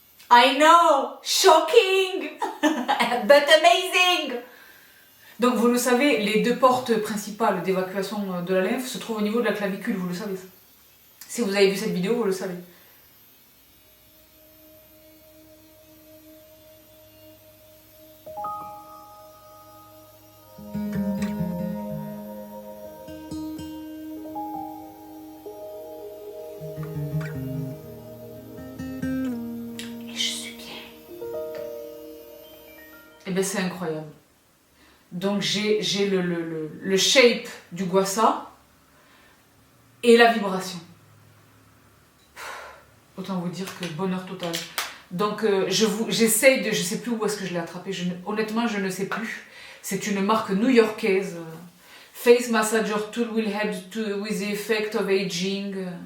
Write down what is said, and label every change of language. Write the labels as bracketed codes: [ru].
[en] I know, shocking, but amazing. [fr] Donc vous le savez, les deux portes principales d'évacuation de la lymphe se trouvent au niveau de la clavicule, vous le savez. Si vous avez vu cette vidéo, vous le savez. Et je suis bien. Et bien c'est incroyable. Donc j'ai le shape du gua sha et la vibration. Autant vous dire que bonheur total. Donc j'essaye de... Je sais plus où est-ce que je l'ai attrapé. Honnêtement, je ne sais plus. C'est une marque new-yorkaise. [en] Face Massager Tool will help with the effect of aging.